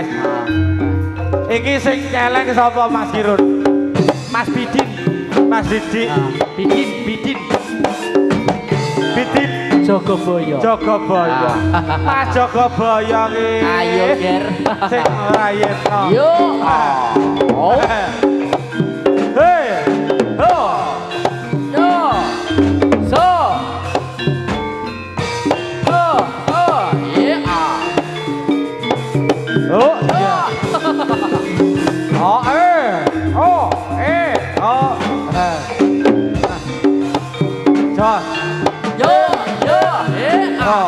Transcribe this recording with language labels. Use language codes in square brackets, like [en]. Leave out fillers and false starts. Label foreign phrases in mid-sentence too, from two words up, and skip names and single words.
[jv] Iki sing celeng sapa Mas Kirun? Mas Bidin. Mas Didi. Bidin. Bidin Jogoboyo. Jogoboyo. Mas Jogoboyo ki. Ayo Ger. Sing rayetno. Yo. Oh. Hey. Oh. Yo. So. Oh. Yeah. Oh. Iya. Oh. Oh. Oh. Jos. Yo. Yeah. Oh.